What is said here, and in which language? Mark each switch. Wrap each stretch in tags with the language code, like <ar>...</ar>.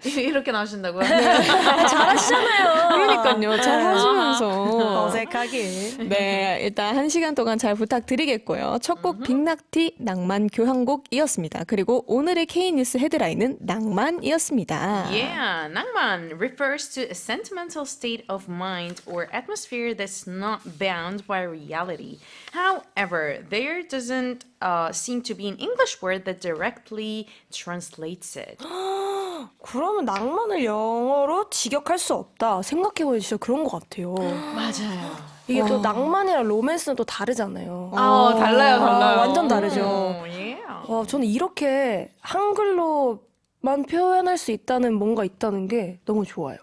<ko>이렇게 나오신다고요? 잘하시잖아요. 그러니까요. 잘 하시면서. 어색하게. 네, 일단 1시간 동안 잘 부탁드리겠고요. 첫 곡 빅낙티 낭만 교향곡이었습니다. 그리고 오늘의 K뉴스 헤드라인은 낭만이었습니다.</ko> <en>Yeah, 낭만 refers to a sentimental state of mind or atmosphere that's not bound by reality. However, there doesn't seem to be an English word that directly translates it.</en> <ko>그러면 낭만을 영어로 직역할 수 없다. 생각해보니 진짜 그런 것 같아요. 맞아요. 이게 또 낭만이랑 로맨스는 또 다르잖아요. 달라요. 완전 다르죠. Yeah. 저는 이렇게 한글로만 표현할 수 있다는 뭔가 있다는 게 너무 좋아요.</ko>